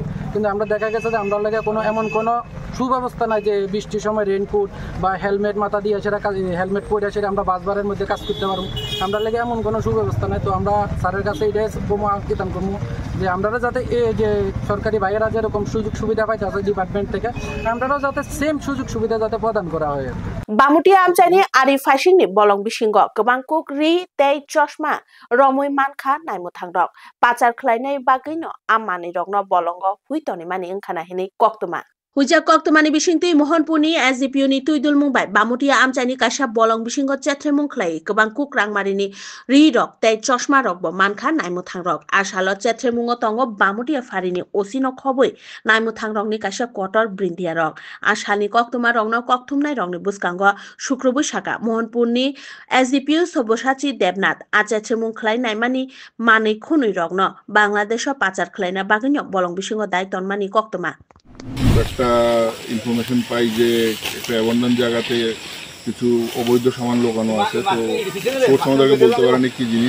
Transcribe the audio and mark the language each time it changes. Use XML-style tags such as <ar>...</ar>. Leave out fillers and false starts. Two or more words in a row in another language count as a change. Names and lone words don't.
<bn>কিন্তু আমরা দেখা গেছে যে আমরা লাগে কোনো এমন কোনো সুব্যবস্থা নাই যে বৃষ্টির সময় রেনকোট বা হেলমেট মাথা দিয়ে সেটা হেলমেট পরে সেটা আমরা বাসবারের মধ্যে কাজ করতে পারবো, আমরা লাগে এমন কোনো সুব্যবস্থা নাই। তো আমরা স্যারের কাছে এটাই আবেদন করবো যে আমরা যাতে এই যে সরকারি ভাইয়েরা যেরকম সুযোগ সুবিধা পাইতে আছে ডিপার্টমেন্ট থেকে, আমরাও যাতে সেম সুযোগ সুবিধা যাতে প্রদান করা হয়।</bn> <trp>Bamutia amchani ari fashion ni bolong bisingo kebangkuk ri tei chosma romoi mankha naimu thangrok pachar khlainai bagino amani rokno bolongo huitoni mani engkhana hini koktuma Huja koktumani bisingtui Mohanpurni SDPU ni Tuidul Mumbai Bamutia amchani kaisa bolong bisingo chetremung khlai kebangkuk rangmarini ri rok tei chosma rok bo mankha naimu thangrok asalo chetremungo tongo Bamutia farini osino khoboi naimu thangrok ni kaisa kotor brindia rok asani koktuma rokno koktumnai rokni buskango শুক্রবার সাকা মোহনপুরনি SDPU সব্যসাচী দেবনাথ আচেমুং খ্লাইনাই মানি মানি খুনুই রগ্ন বাংলাদেশ পাচার খ্লাইনা বাগিন্য বলং বিসিংহ দায়িত্ব মানি কক্তমা</trp> <bn>একটা ইনফরমেশন পাই যে একটা অ্যাবান্ডন জায়গাতে কিছু অবৈধ সামান লোকানো আছে, তো সোর্স আমাদেরকে বলতে পারেনি কি জিনিস।</bn>